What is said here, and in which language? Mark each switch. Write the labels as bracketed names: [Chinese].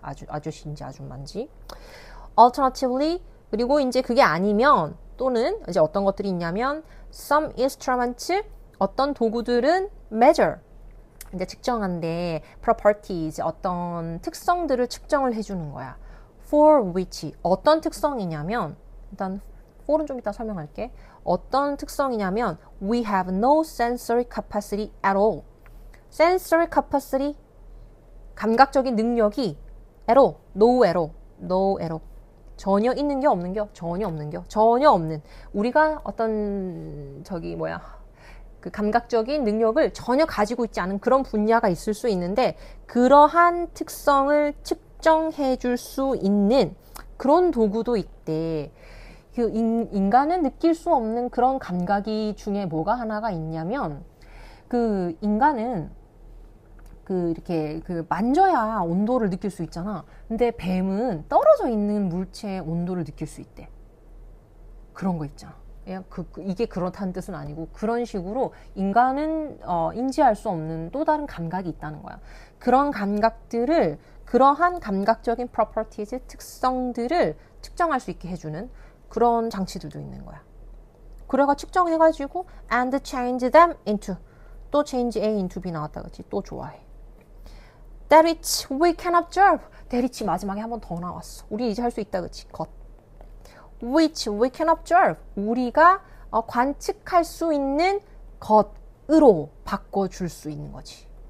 [Korean] 아저씨인지 아줌마인지. [English] alternatively, [Korean] 그리고 이제 그게 아니면, 또는 이제 어떤 것들이 있냐면 [English] some instruments, [Korean] 어떤 도구들은 measure, 이제 측정한데 properties, 어떤 특성들을 측정을 해주는 거야. [English] for which, [Korean] 어떤 특성이냐면, 일단 for은 좀 이따 설명할게. 어떤 특성이냐면 [English] we have no sensory capacity at all. [Korean] sensory capacity, 감각적인 능력이 [English] at all, no at all, no at all. [Korean] 전혀 있는 게 없는 게 전혀 없는 게 전혀 없는. 우리가 어떤 그 감각적인 능력을 전혀 가지고 있지 않은 그런 분야가 있을 수 있는데 그러한 특성을 측정해 줄 수 있는 그런 도구도 있대. 그 인간은 느낄 수 없는 그런 감각이 중에 뭐가 하나가 있냐면 그 인간은 이렇게 만져야 온도를 느낄 수 있잖아. 근데 뱀은 떨어져 있는 물체의 온도를 느낄 수 있대. 그런 거 있잖아. 이게 그렇다는 뜻은 아니고 그런 식으로 인간은 인지할 수 없는 또 다른 감각이 있다는 거야. 그런 감각들을, 그러한 감각적인 properties, 특성들을 측정할 수 있게 해주는 그런 장치들도 있는 거야. 그래가 측정해가지고 [English] and change them into, [Korean] 또 [English] change A into B [Korean] 나왔다, 그치? 또 좋아해. [English] That which we can observe. that which [Korean] 마지막에 한 번 더 나왔어. 우리 이제 할 수 있다, 그치? 것. [English] which we can observe. [Korean] 우리가 관측할 수 있는 것으로 바꿔줄 수 있는 거지.